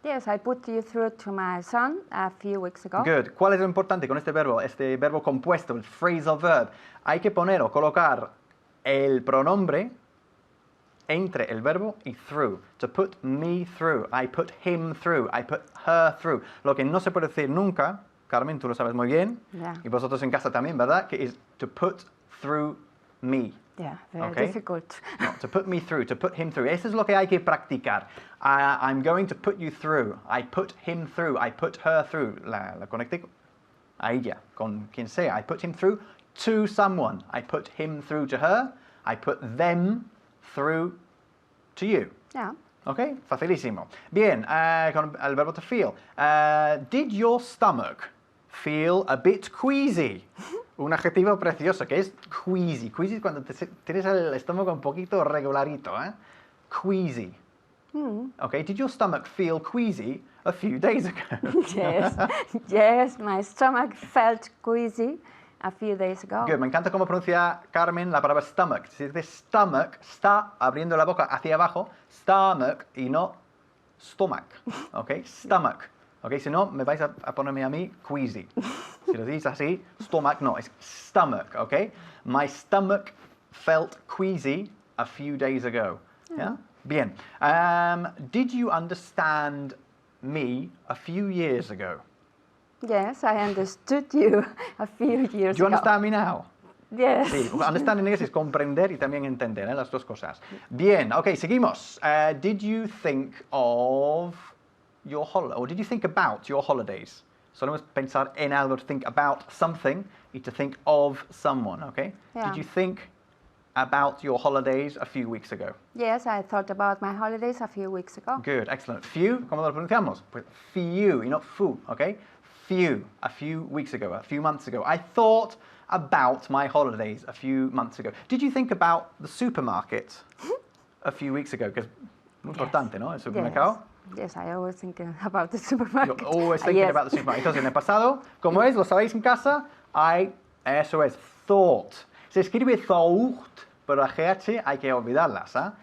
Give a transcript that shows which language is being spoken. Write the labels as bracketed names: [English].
[English] Yes, I put you through to my son a few weeks ago. Good. [Spanish] ¿Cuál es lo importante con este verbo compuesto, el phrasal verb? Hay que poner o colocar el pronombre entre el verbo y through. To put me through. I put him through. I put her through. Lo que no se puede decir nunca, Carmen, tú lo sabes muy bien, [English] Yeah. [Spanish] y vosotros en casa también, ¿verdad? Que es [English] to put through me. Yeah, very Okay. difficult. No, to put me through, to put him through. [Spanish] Eso es lo que hay que practicar. [English] I'm going to put you through. I put him through. I put her through. [Spanish] La conecté a ella, con quien sea. [English] I put him through to someone. I put him through to her. I put them through to you. Yeah. [Spanish] Ok, facilísimo. Bien, con el verbo to feel. [English] Did your stomach feel a bit queasy? [Spanish] Un adjetivo precioso que es queasy. Queasy es cuando tienes el estómago un poquito regularito, ¿eh? [English] Queasy. Okay, did your stomach feel queasy a few days ago? Yes, yes, my stomach felt queasy a few days ago. [Spanish] Good, me encanta cómo pronuncia Carmen la palabra stomach. Si dice stomach, está abriendo la boca hacia abajo, stomach y no stomach. Ok, stomach. Ok, si no, me vais a ponerme a mí queasy. Si lo dices así, stomach, no, es stomach. [English] Ok, my stomach felt queasy a few days ago. Yeah? Bien. Did you understand me a few years ago? Yes, I understood you a few years Do you ago. understand me now? Yes. [Spanish] Sí, understand en inglés es comprender y también entender, ¿eh? Las dos cosas. Bien, ok, seguimos. [English] Did you think of your holiday, or did you think about your holidays? [Spanish] Solemos pensar en algo, [English] to think about something [Spanish] y [English] to think of someone, [Spanish] ok? [English] Yeah. Did you think about your holidays a few weeks ago? Yes, I thought about my holidays a few weeks ago. Good, excellent. [Spanish] Few, ¿cómo lo pronunciamos? Pues few y not fu, ok? [English] Few, a few weeks ago, a few months ago. I thought about my holidays a few months ago. Did you think about the supermarket a few weeks ago? [Spanish] Because muy importante, ¿no? El supermercado. [English] Yes, I always think about the supermarket. You're always thinking Yes. about the supermarket. [Spanish] Entonces, en el pasado, ¿cómo es? ¿Lo sabéis en casa? Eso es, thought. Se escribe thought, pero la GH hay que olvidarlas, ¿eh?